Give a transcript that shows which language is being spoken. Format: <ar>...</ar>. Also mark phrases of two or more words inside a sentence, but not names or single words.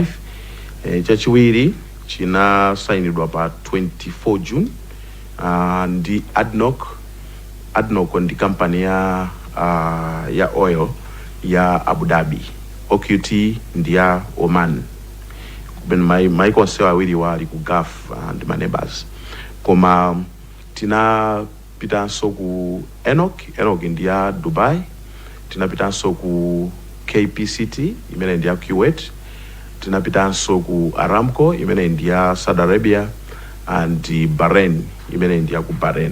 <ny>Chachiwiri chinasainidwa pa 24 June ndi ADNOC ndi company ya oil ya Abu Dhabi. OQT ndi ya Oman. My konsewa awiri wali ku Gulf</ny> <en>and my neighbors.</en> <ny>Koma tinapitanso ku ENOC ndi ya Dubai. Tinapitanso ku KPCT imene ndi ya Kuwait. Tinapitanso ku Aramco imene ndi ya Saudi Arabia and Bahrain imene ndi ya ku Bahrain.</ny>